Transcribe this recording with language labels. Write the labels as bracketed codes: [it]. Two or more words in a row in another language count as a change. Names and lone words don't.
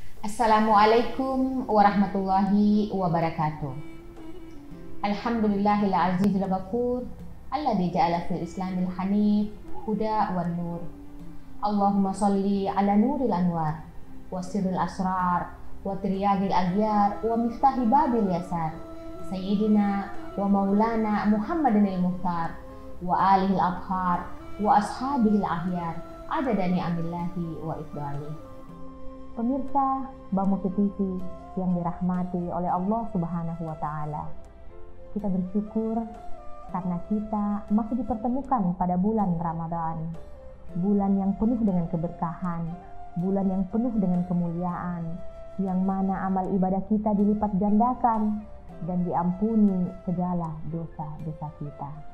[ar] السلام عليكم ورحمة الله وبركاته. الحمد لله العزيز الغفور الذي جعل في الإسلام الحنيف هدى والنور. اللهم صل على نور الأنوار وسر الأسرار وترياق الأغيار ومفتاح باب اليسار سيدنا ومولانا محمد المختار وآله الأطهار وأصحابه الأخيار عدد نعم الله وإفضاله. [id] Pemirsa Bamufi TV yang dirahmati oleh [ar] الله سبحانه وتعالى, [id] kita bersyukur karena kita masih dipertemukan pada bulan Ramadan, bulan yang penuh dengan keberkahan, bulan yang penuh dengan kemuliaan, yang mana amal ibadah kita dilipat gandakan dan diampuni segala dosa-dosa kita.